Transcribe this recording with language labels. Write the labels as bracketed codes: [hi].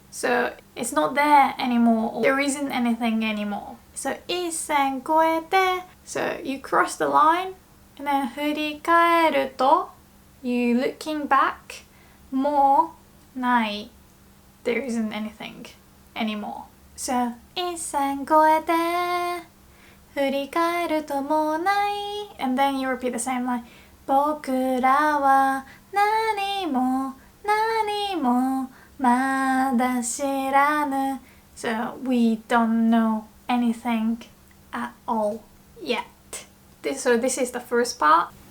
[en] So it's not there anymore or there isn't anything anymore. So [ja] 一線越えて [en] so you cross the line and then [ja] 振り返ると [en] you looking back [ja] もうない [en] there isn't anything anymore. So [ja] 一線越えて振り返るともうない [en] and then you repeat the same line [ja] 僕らは何も何もまだ知らぬ [en] So we don't know anything at all yet. So this is the first part.